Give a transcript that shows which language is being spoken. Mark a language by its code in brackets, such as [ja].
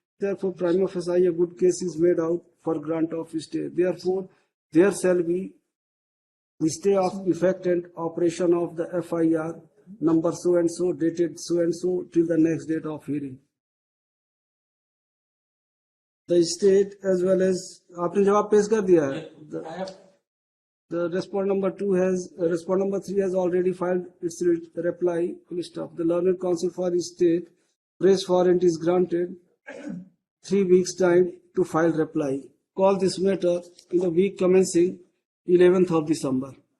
[en] Therefore, prima facie a good case is made out for grant of stay. Therefore, there shall be stay of effect and operation of the FIR number so and so, dated so and so, till the next date of hearing. The state as well as [hi] आपने जवाब पेश कर दिया है. [en] The respondent number 2 has respondent number 3 has already filed its reply. Full stop. The learned counsel for the state praise warrant is granted 3 weeks time to file reply. Call this matter in the week commencing 11th of December.